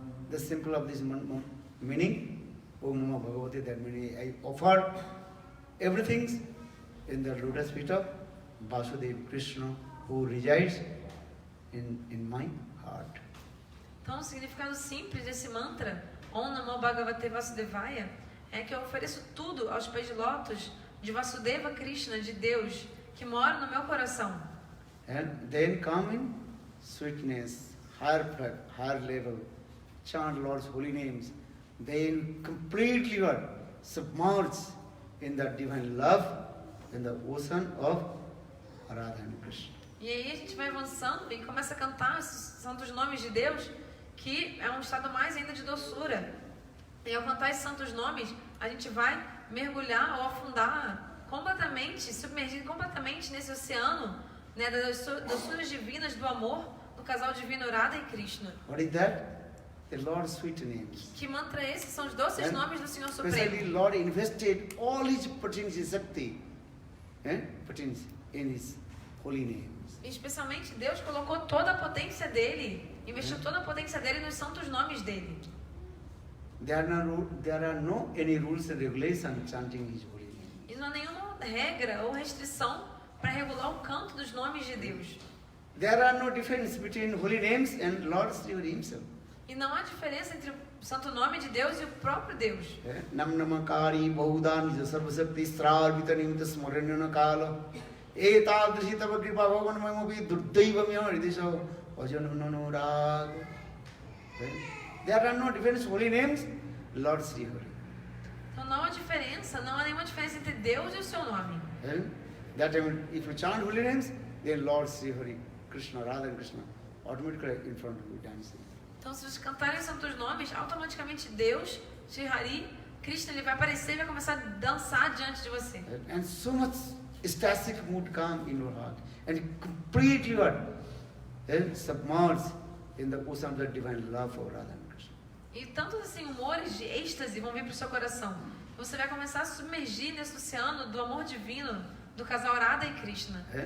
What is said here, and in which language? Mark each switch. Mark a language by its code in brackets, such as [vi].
[en] The simple of this meaning, Om Namo Bhagavate, that meaning I offer everything in the lotus feet of Vasudeva Krishna, who resides in my heart. [pt] Então, o significado simples desse mantra, Om Namo Bhagavate Vasudevaya, é que eu ofereço tudo aos pés de lótus de Vasudeva Krishna, de Deus, que mora no meu coração. [en] And then come in sweetness, higher level, chant Lord's holy names, then completely submerged in the divine love, in the ocean of Radha and Krishna. [pt] E aí a gente vai avançando e começa a cantar os santos nomes de Deus, que é um estado mais ainda de doçura. E ao cantar esses santos nomes, a gente vai mergulhar ou afundar completamente, submergir completamente nesse oceano, né, das suas divinas, do amor do casal divino Radha e Krishna. [en] What is that? The Lord's sweet names. [pt] Que mantra é esse? São os doces [en] And [pt] nomes do Senhor [en] especially [pt] Supremo. [en] Lord invested all his potency Shakti potency in his holy names. [pt] E especialmente Deus colocou toda a potência dele, investiu toda a potência dele nos santos nomes dele. [en] There are no any rules and regulations chanting his holy name. [pt] E não há nenhuma regra ou restrição para regular o canto dos nomes de Deus. [en] There are no difference between holy names and Lord Sri Hari himself. [pt] E não há diferença entre o santo nome de Deus e o próprio Deus. [sa] Nam namakari bahudan sarvasakti srar vitanimta smaranyana kala etadrishi tava kripa bhagavan maimopi duddaivam hridisha vajananurag. [en] There are no difference holy names, Lord Sri Hari. [pt] Então não há diferença, não há nenhuma diferença entre Deus e o seu nome. [en] That time, if you chant holy names, then Lord Sri Hari, Krishna, Radha and Krishna, automatically in front of you dancing. [pt] Então se vocês cantarem os santos nomes, automaticamente Deus, Sri Hari, Krishna, ele vai aparecer e vai começar a dançar diante de você. [en] And so much ecstatic mood come in your heart, and complete your submerged in the ocean of the divine love for Radha and Krishna. [pt] E tantos assim humores de êxtase vão vir para o seu coração. Você vai começar a submergir nesse oceano do amor divino do casal Radha e Krishna.